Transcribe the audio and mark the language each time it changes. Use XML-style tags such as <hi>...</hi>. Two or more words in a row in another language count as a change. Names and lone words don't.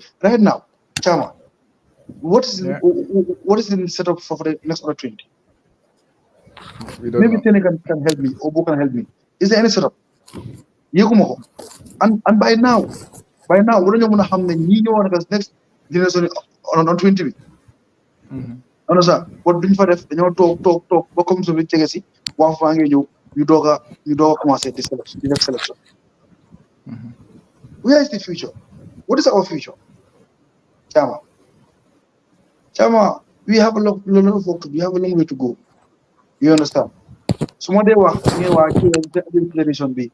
<en>Right now, Chama, what is the setup for the next under 20? Maybe Senegal can help me, Obo can help me. Is there any setup? And by now, what do you want to have the next generation on 20? Understand? What do you</en> <wo>def dañoo toog ba comme so bi jege si wax fa nga ñëw ñu doga commencer di selection.</wo> <en>Where is the future? What is our future? Chama, we have a lot of work to do. We have a long way to go. You understand? Some of them were generation B.</en>